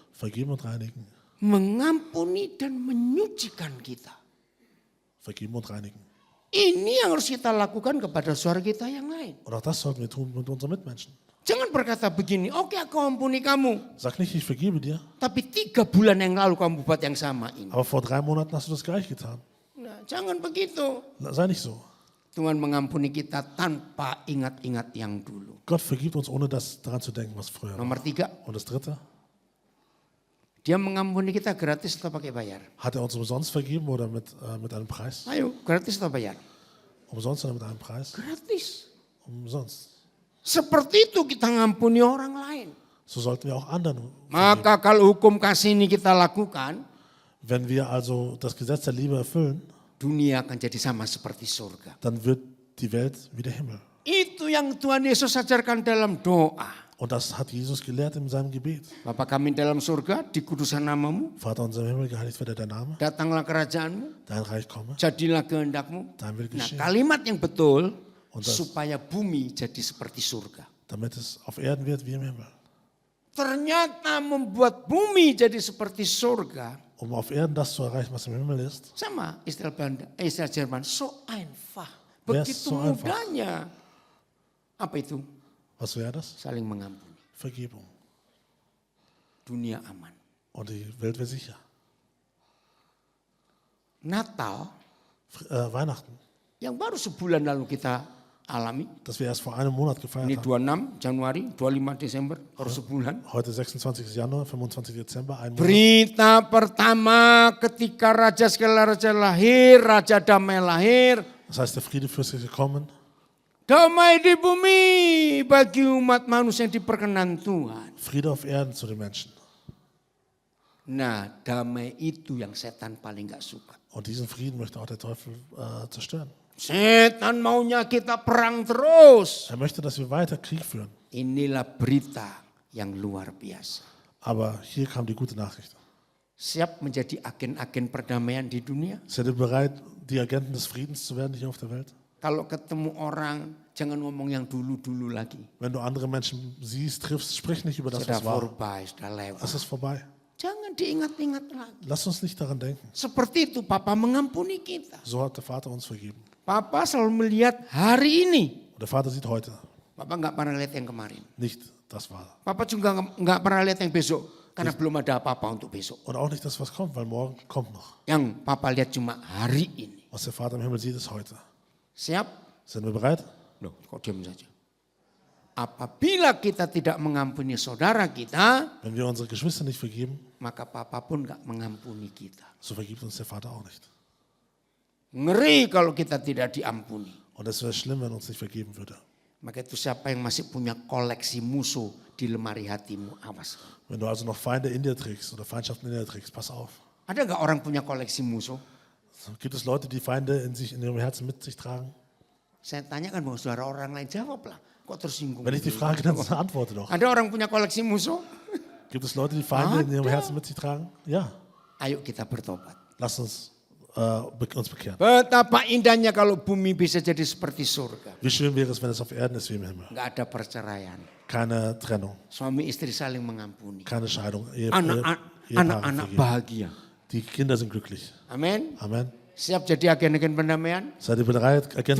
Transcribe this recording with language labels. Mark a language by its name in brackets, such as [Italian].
[German] Vergeben und reinigen. [Indonesian] Mengampuni dan menyucikan kita. [German] Vergeben und reinigen. [Indonesian] Ini yang harus kita lakukan kepada saudara kita yang lain. [German] Und auch das sollten wir tun mit unseren Mitmenschen. [Indonesian] Jangan berkata begini, oke aku ampuni kamu. [German] Sag nicht, ich vergebe dir. [Indonesian] Tapi 3 bulan yang lalu kamu buat yang sama ini. [German] Aber vor 3 Monaten hast du das gleich getan. [Indonesian] Nah, jangan begitu. [German] Sei nicht so. [Indonesian] Tuhan mengampuni kita tanpa ingat-ingat yang dulu. [German] Gott vergibt uns, ohne daran zu denken, was früher war. [Indonesian] Nomor 3, [German] Und das dritte, [Indonesian] dia mengampuni kita gratis atau pakai bayar? [German] hat er uns umsonst vergeben oder mit einem Preis? [Indonesian] Ayo, gratis atau bayar? [German] Umsonst oder mit einem Preis? [Indonesian] Gratis. [German] Umsonst. [Indonesian] Seperti itu kita ngampuni orang lain. [German] So sollten wir auch anderen vergeben. [Indonesian] Maka kalau hukum kasih ini kita lakukan, [German] Wenn wir also das Gesetz der Liebe erfüllen, [Indonesian] dunia akan jadi sama seperti surga. [German] dann wird die Welt wie der Himmel. [Indonesian] Itu yang Tuhan Yesus ajarkan dalam doa. [German] Und das hat Jesus gelehrt in seinem Gebet. [Indonesian] Bapa kami dalam surga, dikudusan namamu, [German] Vater unser im Himmel, geheiligt werde dein Name, [Indonesian] datanglah kerajaanmu, [German] dein Reich komme, [Indonesian] jadilah kehendakmu. [German] dein Wille [Indonesian] Nah, [German] geschehe, [Indonesian] kalimat yang betul [German] Und das- [Indonesian] supaya bumi jadi seperti surga. [German] damit es auf Erden wird wie im Himmel. [Indonesian] Ternyata membuat bumi jadi seperti surga, [German] Um auf Erden das zu erreichen, was im Himmel ist, [Indonesian] sama istilah Jerman, [German] so einfach. Wer [Indonesian] Begitu [German] ist so einfach? [Indonesian] mudahnya. Apa itu? [German] was wäre das? [Indonesian] Saling mengampuni. [German] Vergebung. [Indonesian] Dunia aman. [German] Und die Welt wäre sicher. [Indonesian] Natal [German] Weihnachten, [Indonesian] yang baru sebulan lalu kita alami. [German] das wir erst vor einem Monat gefeiert [Indonesian] Ini [German] haben. [Indonesian] 26 Januari, 25 Desember, baru sebulan. [German] Heute 26. Januar, 25. Dezember, ein Monat. [Indonesian] Berita pertama ketika Raja segala Raja lahir, Raja damai lahir. [German] Das heißt, der Friedefürst ist gekommen. [Indonesian] Damai di bumi bagi umat manusia yang diperkenan Tuhan. [German] Friede auf Erden zu den Menschen. [Indonesian] Nah, damai itu yang setan paling gak suka. [German] Und diesen Frieden möchte auch der Teufel zerstören. [Indonesian] Setan maunya kita perang terus. [German] Er möchte, dass wir weiter Krieg führen. [Indonesian] Inilah berita yang luar biasa. [German] Aber hier kam die gute Nachricht. [Indonesian] Siap menjadi agen-agen perdamaian di dunia? [German] Seid ihr bereit, die Agenten des Friedens zu werden hier auf der Welt? [Indonesian] Kalau ketemu orang, jangan ngomong yang dulu-dulu lagi. [German] Wenn du andere Menschen siehst, triffst, sprich nicht über das, [Indonesian] Sudah [German] was war. vorbei, [Indonesian] sudah lewat. [German] Es ist vorbei. [Indonesian] Jangan diingat-ingat lagi. [German] Lass uns nicht daran denken. [Indonesian] Seperti itu Papa mengampuni kita. [German] So hat der Vater uns vergeben. [Indonesian] Papa selalu melihat hari ini. [German] Und der Vater sieht heute, [Indonesian] Papa nggak pernah lihat yang kemarin. [German] nicht das war. [Indonesian] Papa juga nggak pernah lihat yang besok. Karena belum ada apa-apa untuk besok. [German] Und auch nicht das, was kommt, weil morgen kommt noch. [Indonesian] Yang Papa lihat cuma hari ini. [German] Was der Vater im Himmel sieht, ist heute. [Indonesian] Siap? [German] Sind wir bereit? [Indonesian] Loh, kok diam saja? Apabila kita tidak mengampuni saudara kita, [German] Wenn wir unsere Geschwister nicht vergeben, [Indonesian] maka Papa pun nggak mengampuni kita. [German] so vergibt uns der Vater auch nicht. [Indonesian] Ngeri kalau kita tidak diampuni. [German] Und es wäre schlimm, wenn uns nicht vergeben würde. [Indonesian] Maka itu siapa yang masih punya koleksi musuh di lemari hatimu, awas. [German] Wenn du also noch Feinde in dir trägst oder Feindschaften in dir trägst, pass auf. [Indonesian] Ada nggak orang punya koleksi musuh? [German] Gibt es Leute, die Feinde in ihrem Herzen mit sich tragen? [Indonesian] Saya tanyakan bahwa saudara orang lain jawablah. Kok tersinggung? [German] Wenn ich die Frage, dann antworte doch. [Indonesian] Ada orang punya koleksi musuh? [German] Gibt es Leute, die Feinde in ihrem Herzen mit sich tragen? Ja. [Indonesian] Ayo kita bertobat. [German] Lass uns uns bekehren. [Indonesian] Betapa indahnya kalau bumi bisa jadi seperti surga. [German] Wie schön wäre es, wenn es auf Erden ist wie im Himmel. [Indonesian] Nggak ada perceraian. [German] Keine Trennung, [Indonesian] Suami istri saling mengampuni. [German] keine Scheidung. [Indonesian] Anak-anak bahagia. [German] Die Kinder sind glücklich. [Indonesian] Amin. [German] Amen. [Indonesian] Siap jadi agen-agen perdamaian? [German] Seid ihr bereit, Agenten